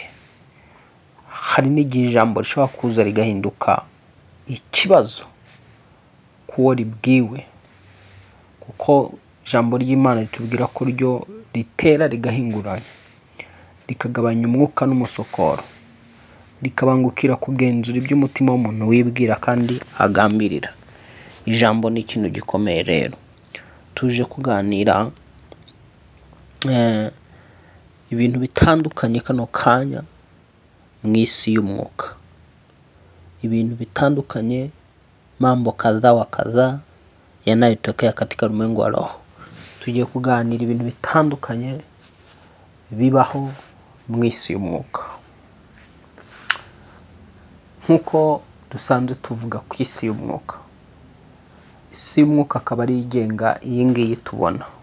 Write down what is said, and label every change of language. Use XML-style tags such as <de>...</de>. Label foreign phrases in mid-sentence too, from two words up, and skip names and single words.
<rw>Hari n'igihe ijambo rishobora kuza rigahinduka ikibazo kuwo ribwiwe, kuko ijambo ry'Imana ritubwira ko ryo ritera rigahinguranya, rikagabanya umwuka n'umusokoro, rikabangukira kugenzura iby'umutima w'umuntu wibwira kandi agambirira. Ijambo ni ikintu gikomeye rero. Tuje kuganira ibintu bitandukanye kano kanya mu isi y'umwuka, ibintu bitandukanye,</rw> <sw>mambo kadha wa kadha yanayotokea katika ulimwengu wa roho.</sw> <rw>Tugiye kuganira ibintu bitandukanye bibaho mu isi y'umwuka. Nkuko dusanzwe tuvuga ku isi y'umwuka, isi y'umwuka akaba ari igenga iyi ngiyi tubona.</rw>